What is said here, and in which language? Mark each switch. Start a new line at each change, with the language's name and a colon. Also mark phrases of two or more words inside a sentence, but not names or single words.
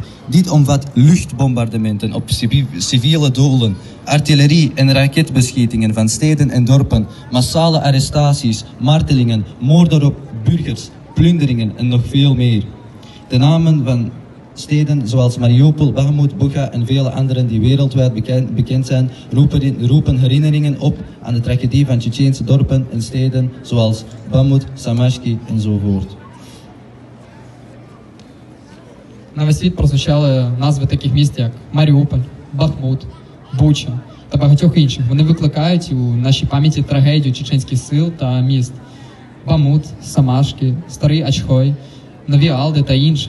Dutch: Dit omvat luchtbombardementen op civiele doelen, artillerie- en raketbeschietingen van steden en dorpen, massale arrestaties, martelingen, moorden op burgers, plunderingen en nog veel meer. De namen van steden zoals Mariupol, Bakhmut, Bucha en vele anderen die wereldwijd bekend zijn, roepen herinneringen op aan de tragedie van Tsjetsjeense dorpen en steden zoals Bamut, Samashki enzovoort.
Ukrainian: На весь світ прозвучали назви таких міст, як Маріуполь, Бахмут, Буча та багатьох інших. Вони викликають у нашій пам'яті трагедію чеченських сил та міст. Бамут, Самашки, Старий Ачхой, Нові Алди та інше.